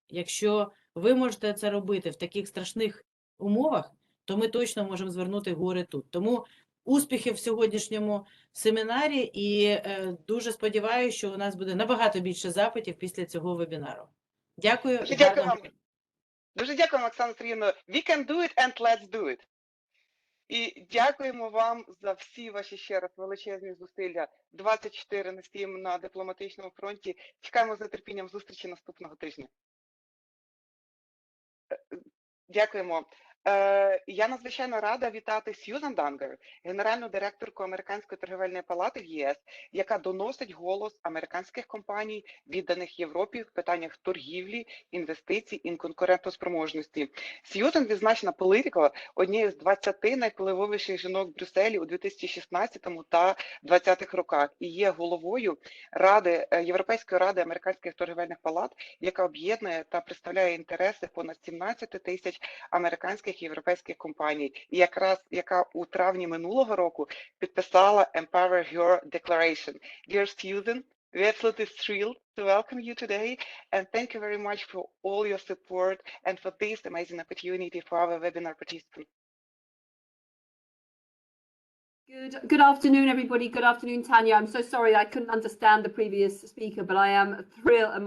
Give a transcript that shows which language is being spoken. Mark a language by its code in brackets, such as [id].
[uk] Якщо ви можете це робити в таких страшних умовах, то ми точно можемо звернути гори тут. Тому успіхів в сьогоднішньому семінарі і дуже сподіваюся, що у нас буде набагато більше запитів після цього вебінару. Дякую. Дуже дякую вам. Дуже дякую, Оксана Сергіївна. [en] We can do it and let's do it. [uk] І дякуємо вам за всі ваші ще раз величезні зусилля. 24/7 на дипломатичному фронті. Чекаємо з нетерпінням зустрічі наступного тижня. Дякуємо. Я надзвичайно рада вітати Сьюзан Дангер, генеральну директорку Американської торговельної палати в ЄС, яка доносить голос американських компаній, відданих Європі в питаннях торгівлі, інвестицій і конкурентоспроможності. Сьюзан відзначена Politico однією з 20 найвпливовіших жінок в Брюсселі у 2016 та 2020 роках і є головою Європейської ради американських торговельних палат, яка об'єднує та представляє інтереси понад 17 тисяч американських і європейських компаній, і яка у травні минулого року підписала Empower Her Declaration. [en] Dear Susan, we're absolutely thrilled to welcome you today and thank you very much for all your support and for this amazing opportunity for our webinar participants. Good afternoon, everybody. Good afternoon, Tanya. I'm so sorry I couldn't understand the previous speaker, but I am thrilled.